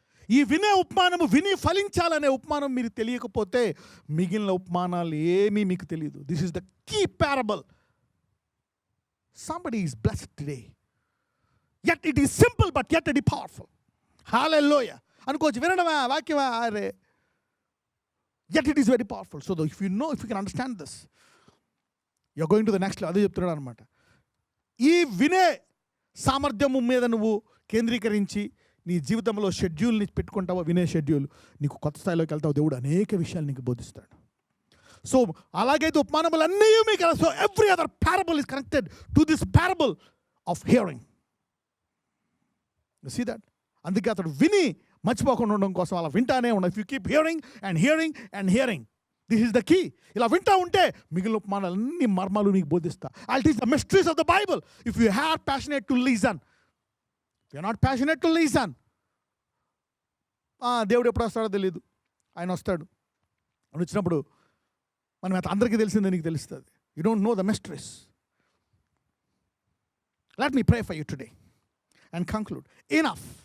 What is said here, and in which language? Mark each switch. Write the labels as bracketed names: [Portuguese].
[Telugu] ఈ వినే ఉపమానము, విని ఫలించాలనే ఉపమానం మీరు తెలియకపోతే మిగిలిన ఉపమానాలు ఏమీ మీకు తెలియదు. [English] This is the key parable. Somebody is blessed today. Yet it is simple but yet it is powerful. [Telugu] హల్లెలూయా అనుకోవచ్చు. వినడమా, వాక్యమా, అరే, [English] yet it is very powerful. So if you know, if you can understand this, you're going to the next level. [Telugu] అదే చెప్తున్నాడు అనమాట. ఈ వినే సామర్థ్యము మీద నువ్వు కేంద్రీకరించి నీ జీవితంలో షెడ్యూల్ని పెట్టుకుంటావో, వినే షెడ్యూల్, నీకు కొత్త స్థాయిలోకి వెళ్తావు. దేవుడు అనేక విషయాలు నీకు బోధిస్తాడు. సో అలాగైతే ఉపమానములు అన్నీ మీకు, [English] So every other parable is connected to this parable of hearing. You see that. [Telugu] అందుకే అతడు విని మర్చిపోకుండా ఉండడం కోసం అలా వింటానే ఉన్నాడు. [English] If you keep hearing and hearing and hearing, this is the key. [Telugu] ఇలా వింటా ఉంటే మిగిలిన ఉపమానాలు అన్ని మర్మాలు నీకు బోధిస్తా. [English] I teach the mysteries of the Bible if you have passionate to listen. If you are not passionate to listen, [Telugu] దేవుడు ఎప్పుడు వస్తాడో తెలియదు. ఆయన వస్తాడు. ఆయన వచ్చినప్పుడు మనం అందరికీ తెలిసిందే నీకు తెలుస్తుంది. [English] You don't know the mysteries. Let me pray for you today and conclude. Enough.